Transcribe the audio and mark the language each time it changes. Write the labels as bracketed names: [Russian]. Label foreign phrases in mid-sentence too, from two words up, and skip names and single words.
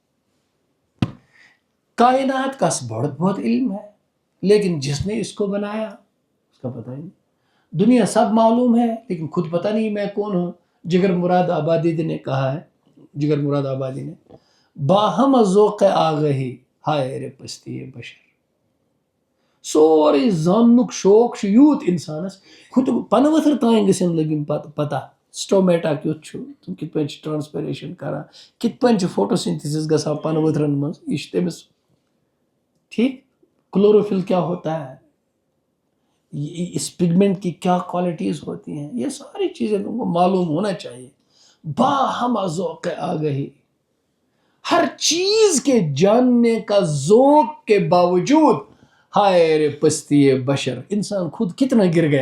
[Urdu] کائنات کا بہت بہت علم ہے, لیکن جس نے اس کو بنایا اس کا پتہ ہی نہیں. دنیا سب معلوم ہے لیکن خود پتہ نہیں میں کون ہوں. جگر مراد آبادی نے کہا ہے, جگر مراد آبادی نے, باہم ذوق آگہی ہائے رے پستی بشر. [Kashmiri] سورے زاننک شوق چھ یوت انسانس خود پن ؤتھر تان گژھن لگن پتہ سٹومیٹا کیُتھ چھُ, تم کت پٲٹھۍ چھِ ٹرانسپیریشن کران, کت پٲٹھۍ چھِ فوٹوسنتھسس گژھان پن ؤتھرن منٛز, یہ چھُ تٔمِس ٹھیک. [Urdu] کلوروفل کیا ہوتا ہے, اس پگمنٹ کی کیا کوالٹیز ہوتی ہیں, یہ ساری چیزیں تم کو معلوم ہونا چاہیے. باہم ذوق آگہی, ہر چیز کے جاننے کا ذوق کے باوجود ہائے رے پستی بشر, انسان خود کتنا گر گیا.